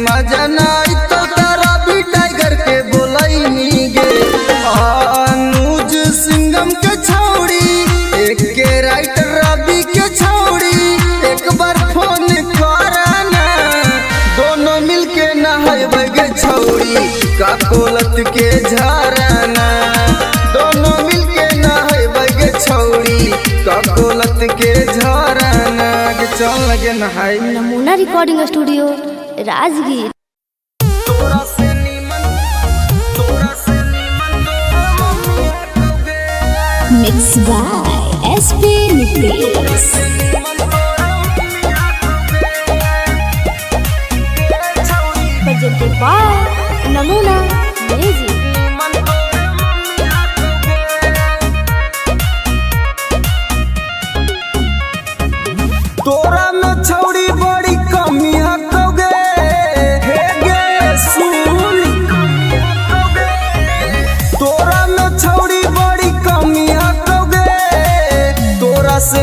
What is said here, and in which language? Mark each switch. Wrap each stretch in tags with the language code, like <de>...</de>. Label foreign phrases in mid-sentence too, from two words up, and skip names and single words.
<mag>मजा नाई तो तारा भी टाइगर के बोलैमी गे अनुज सिंगम के छौड़ी एक के राइटर रवि के छौड़ी एक बार फोन करना दोनों मिलके नहाइबे गे छौड़ी का कोलत के झरना दोनों मिलके नहाइबे गे छौड़ी का कोलत के झरना के चल लगे नहाई</mag> <en>Namuna recording studio Rajgir.</en> <mag>तोरा से नीमन</mag> <en>mix by SP Nitesh. presented by Namuna music.</en> <mag>तोरा में छौड़ी बड़ी कमी हकोगे हे गे सुन तोरा में छौड़ी बड़ी कमी हकोगे तोरा से</mag>